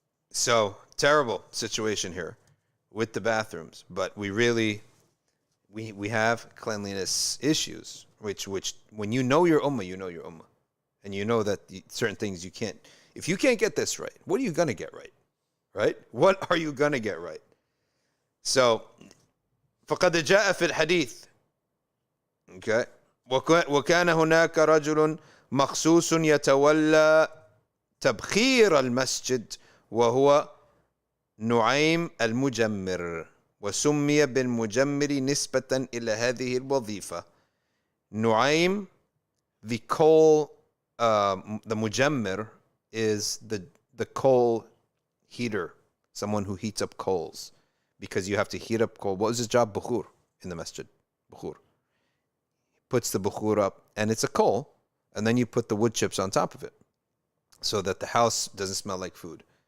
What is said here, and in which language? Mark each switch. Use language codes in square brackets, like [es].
[en] So terrible situation here with the bathrooms, but we really we have cleanliness issues, which when you know your ummah, you know your ummah, and you know that certain things you can't. If you can't get this right, what are you gonna get right? Right? What are you gonna get right? [ar] So, فقد جاء في الحديث. [en] Okay. [ar] وكان هناك رجل مخصوص يتولى تبخير المسجد وهو نعيم المجمر وسمي بالمجمر نسبة إلى هذه الوظيفة. [en] نعيم, the coal, the mujammir is the coal heater, someone who heats up coals, because you have to heat up coal. What was his job? Bukhur in the masjid. Bukhur. Puts the bukhur up, and it's a coal, and then you put the wood chips on top of it so that the house doesn't smell like food.